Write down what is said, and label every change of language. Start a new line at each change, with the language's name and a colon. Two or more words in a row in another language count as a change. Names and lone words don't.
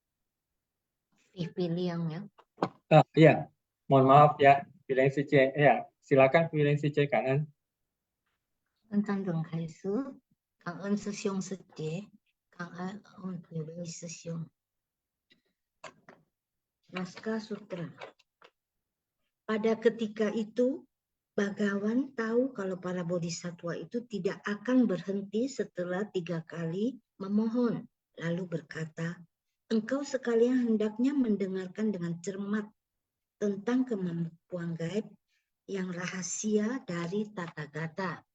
Indonesian: Pilih yang ya. Ya, mohon maaf, ya, bilang suci, ya. silakan pilihan si C kanan.
Chinese: 跟张总开始，感恩师兄师姐，感恩每位师兄。
Indonesian: Naskah Sutra. Pada ketika itu, Bhagawan tahu kalau para bodhisattva itu tidak akan berhenti setelah 3 kali memohon. Lalu berkata, engkau sekalian hendaknya mendengarkan dengan cermat tentang kemampuan gaib yang rahasia dari Tathagata.